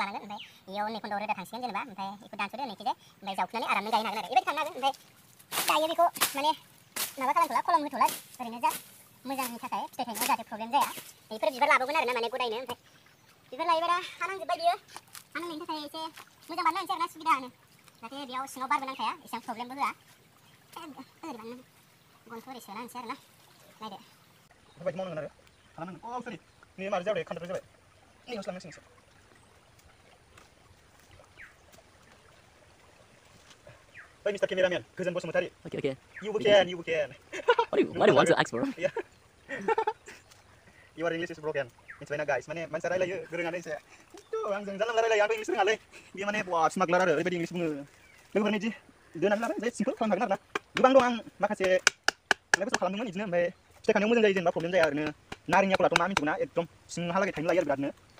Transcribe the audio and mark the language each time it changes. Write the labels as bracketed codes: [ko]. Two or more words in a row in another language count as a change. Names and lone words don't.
[brx] लानांगोन ओमफ्राय इयाव नै खन्दआव रोदा थांसिगोन जेनेबा ओमफ्राय बेखौ दानस'दो नैखिजाय ओमफ्राय जावखुनानै आरामनो गायनो हागोन आरो बेबायदि खालामनो हागोन ओमफ्राय दायो बेखौ माने माबा खालामथ'ला कलम होथ'ला ओरैनो जास्ट मोजांनि थाखाय फिथाइ थायनायाव जाहाथे प्रब्लेम जाया बेफोर बिबार लाबोगोन आरो ना माने गदायनो ओमफ्राय बिबार लायोबा हा नांजोब्बाय बियो हा नांनायनि थाखाय एसे मोजां बानायना होनोसै आरो ना सुबिदानो जाहाथे बेयाव सिङाव बारबो नांखाया एसेबां प्रब्लेमबो होआ ओरै बानायना गनखौ ओरै सोना होनोसै आरो ना नायदो बेफोरबायदि मावनांगोन आरो खालामनांगोन अ सरि नै माबा जाबाय खान्थाल जाबाय नै गस्लांनांसिगोन एसे [en] Hey, Mr. Cameraman, Cousin Bosmatari. Okay. You can. What do you want to ask for? Yeah. Your English is broken. [brx] मिथिबायना गाइस माने मानसिया रायलायो गोरोङानो एसे खिन्थु आंजों जानला मोनला रायलायो आंबो इंलिस रोङालै बे माने बा स्मागलार आरो ओरैबायदि इंलिस बुङो लोगोफोरनि इदि दोनानै लाबाय ओमफ्राय सिम्पोल खालामनो हागोन आरोना गोबां दं आं माखासे थांनाय बोसोराव खालामदोंमोन बिदिनो ओमफ्राय फिथाइ खानायाव मोजां जायो जेनेबा प्रब्लेम जाया ओरैनो नारें आखलाथ' मा मिथिगौना एकदम सिंहालागै थाइनो लायो आरो बिरादनो